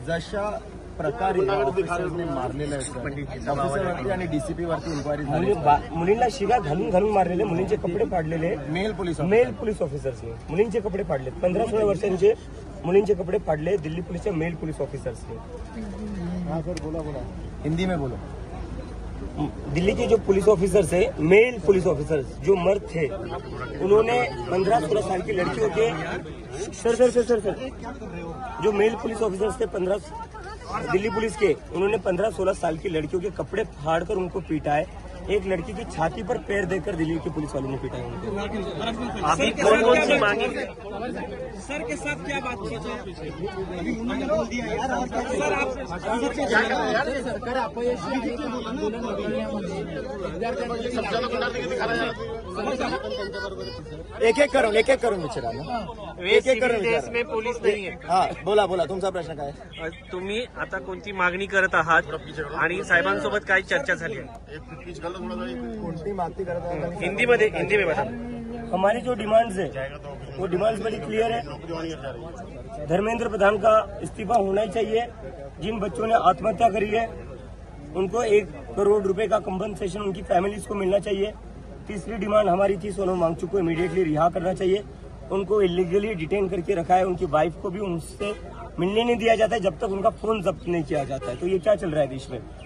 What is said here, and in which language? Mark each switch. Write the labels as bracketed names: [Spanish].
[Marathi] जशा प्रकारे मारलेलं आहे आणि डीसीपी वरती इन्क्वायरी झाली. मुलींना शिव्या घालून मारलेले, मुलींचे कपडे फाडलेले [English] male [Marathi] पोलीस ऑफिसर्सने, मुलींचे कपडे फाडले. 15-16 वर्षांचे मुलींचे कपडे फाडले दिल्ली पुलिसच्या मेल पुलिस ऑफिसर्सने. बोला [Hindi] हिंदी में बोलो. दिल्ली के जो पुलिस ऑफिसर्स है, मेल पुलिस ऑफिसर्स जो मर्द थे, उन्होंने 15-16 साल की लड़कियों के सर जो मेल पुलिस ऑफिसर्स थे दिल्ली पुलिस के, उन्होंने 15-16 साल की लड़कियों के कपड़े फाड़कर उनको पीटा है. एक लड़की की छाती पर पैर देकर दिल्ली के पुलिस वालों ने पीटा है उनको. अभी कौन सी मांगी सर के साथ क्या बातचीत है? अभी उन्होंने बोल दिया सर आप सरकार अपयशी [Marathi] एक एक करून विचारा ना. [Hindi] देश में [Marathi] पोलीस नाही आहे. हा, बोला तुमचा प्रश्न काय? तुम्ही आता कोणती मागणी करत आहात आणि साहेबांसोबत काय चर्चा झाली आहे? कोणती मागणी करत आहात? [Hindi] हिंदी में बता. हमारी जो डिमांड्स है वो डिमांड्स बड़ी क्लियर है. धर्मेंद्र प्रधान का इस्तीफा होना ही चाहिए. जिन बच्चों ने आत्महत्या करी है उनको 1 करोड़ रुपए का कंपनसेशन उनकी फैमिलीज को मिलना चाहिए. तीसरी डिमांड हमारी थी, सोनम वांगचुक को इमीडिएटली रिहा करना चाहिए. उनको इलीगली डिटेन करके रखा है, उनकी वाइफ को भी उनसे मिलने नहीं दिया जाता है जब तक उनका फोन जब्त नहीं किया जाता है. तो ये क्या चल रहा है देश में.